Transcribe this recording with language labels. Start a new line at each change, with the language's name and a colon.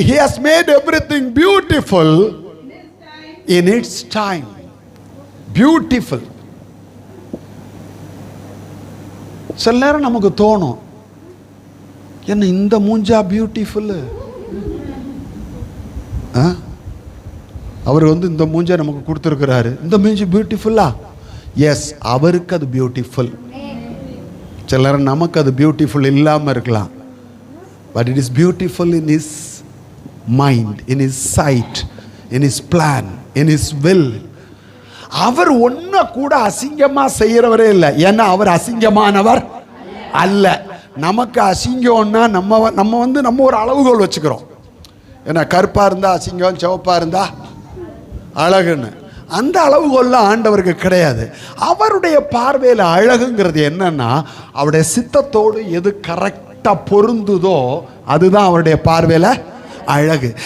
English: He has made everything beautiful in its time. Beautiful.
Tamil: சில நேரம் நமக்கு தோணும், என்ன இந்த மூஞ்சா பியூட்டிஃபுல்? அவர் இந்த மூஞ்சா நமக்கு கொடுத்துருக்கிறாரு, இந்த மூஞ்சி பியூட்டிஃபுல்லா? எஸ், அவருக்கு அது பியூட்டிஃபுல். சில நேரம் நமக்கு அது பியூட்டிஃபுல் இல்லாமல் இருக்கலாம்.
English: But it is beautiful in his mind, in his sight, in his plan, in his will.
Tamil: அவர் ஒன்ன கூட அசிங்கமா செய்யறவரே இல்லை. ஏன்னா அவர் அசிங்கமானவர் அல்ல. நமக்கு அசிங்கம்னா நம்ம ஒரு அளவுகோல் வச்சுக்கிறோம். ஏன்னா கருப்பா இருந்தா அசிங்கம், சிவப்பா இருந்தா அழகுன்னு. அந்த அளவுகோல்லாம் ஆண்டவருக்கு கிடையாது. அவருடைய பார்வையில் அழகுங்கிறது என்னன்னா, அவருடைய சித்தத்தோடு எது கரெக்டா பொருந்துதோ அதுதான் அவருடைய பார்வையில அழகு.